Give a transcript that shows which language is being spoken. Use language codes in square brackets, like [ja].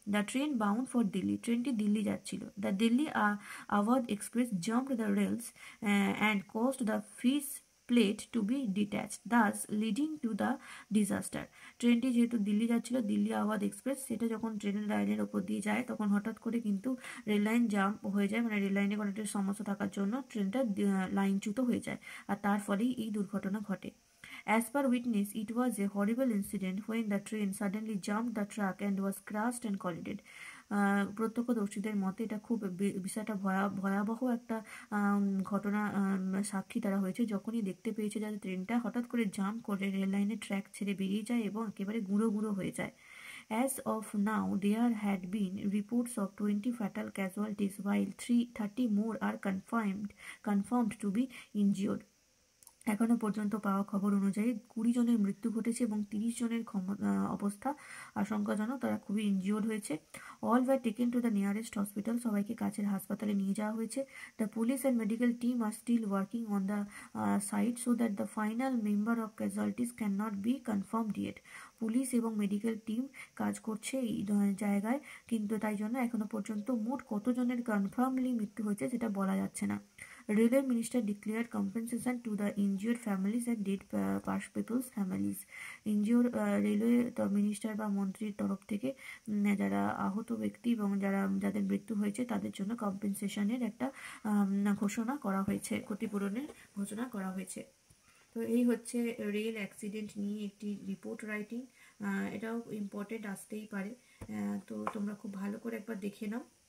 [en] the train bound for Delhi, [bn] ট্রেনটি দিল্লি যাচ্ছিল। [en] The Delhi Awadh express jumped the rails and caused the fish plate to be detached, thus leading to the disaster. [bn] ট্রেনটি যেহেতু দিল্লি যাচ্ছিল, Delhi Awadh express, সেটা যখন ট্রেনের লাইনের ওপর দিয়ে যায় তখন হঠাৎ করে কিন্তু রেল লাইন জাম্প হয়ে যায়, মানে রেল লাইনে কোনো একটা সমস্যা থাকার জন্য ট্রেনটা লাইনচ্যুত হয়ে যায়, আর তার ফলেই এই দুর্ঘটনা ঘটে। [en] As per witness, it was a horrible incident when the train suddenly jumped the track and was crushed and collided. [bn] প্রত্যক্ষদর্শীদের মতে এটা খুব বিষয়টা ভয়াবহ একটা ঘটনা সাক্ষী তারা হয়েছে, যখনই দেখতে পেয়েছে যাতে ট্রেনটা হঠাৎ করে জাম্প করে রেল লাইনের ট্র্যাক ছেড়ে বেরিয়ে যায় এবং একেবারে গুঁড়ো গুঁড়ো হয়ে যায়। [en] As of now, there had been reports of 20 fatal casualties, while 30 more are confirmed to be injured. [bn] এখনো পর্যন্ত পাওয়া খবর অনুযায়ী 20 জনের মৃত্যু ঘটেছে এবং 30 জনের অবস্থা আশঙ্কাজনক, তারা খুবই ইনজিওর্ড হয়েছে। [en] all were taken to the nearest hospital, [bn] সবাইকে কাছের হাসপাতালে নিয়ে যাওয়া হয়েছে। [en] The police and medical team are still working on the site so that the final member of casualties can not be confirmed yet. [bn] Police এবং medical team কাজ করছে এই জায়গায়, কিন্তু তাই জন্য এখনো পর্যন্ত মোট কতজনের কনফার্মলি মৃত্যু হয়েছে সেটা বলা যাচ্ছে না। [en] Railway Minister declared compensation to the injured families and dead people's families. [bn] Injured railway minister বা মন্ত্রীর তরফ থেকে যারা আহত ব্যক্তি এবং যাদের মৃত্যু হয়েছে তাদের জন্য কম্পেনসেশনের একটা ঘোষণা করা হয়েছে, ক্ষতিপূরণের ঘোষণা করা হয়েছে। তো এই হচ্ছে রেল অ্যাক্সিডেন্ট নিয়ে একটি রিপোর্ট রাইটিং, এটাও ইম্পর্টেন্ট আসতেই পারে, তো তোমরা খুব ভালো করে একবার দেখে নাও।